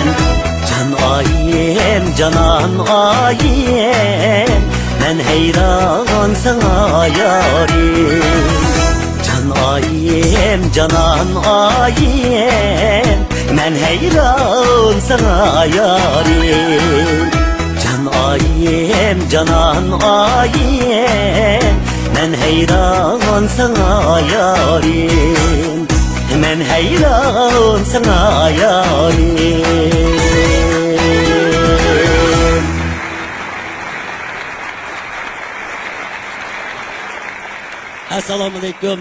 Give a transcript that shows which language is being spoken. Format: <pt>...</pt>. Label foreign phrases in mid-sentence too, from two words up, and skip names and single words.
<az>Can ayem, canan ayem, men heyran sana yarim. Can ayem, canan ayem, men heyran sana yarim. Can ayem, canan ayem, men heyran sana yarim. Men heyran sana yarim.</az> <uz>Assalomu alaykum.</uz>